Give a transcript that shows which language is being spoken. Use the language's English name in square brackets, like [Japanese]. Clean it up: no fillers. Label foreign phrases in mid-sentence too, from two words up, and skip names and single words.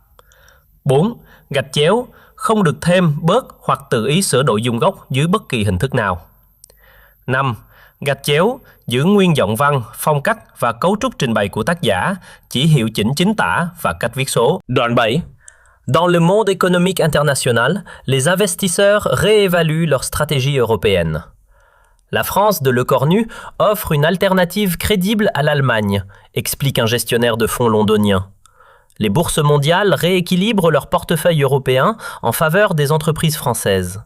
[Vietnamese] 4. Gạch chéo, không được thêm, bớt hoặc tự ý sửa nội dung gốc dưới bất kỳ hình thức nào. 5. Gạch chéo, giữ nguyên giọng văn, phong cách và cấu trúc trình bày của tác giả, chỉ hiệu chỉnh chính tả và cách viết số. Đoạn 7. [French] Dans le monde économique international, les investisseurs réévaluent leur stratégie européenne. La France de Le Cornu offre une alternative crédible à l'Allemagne, explique un gestionnaire de fonds londonien. Les bourses mondiales rééquilibrent leur portefeuille européen en faveur des entreprises françaises.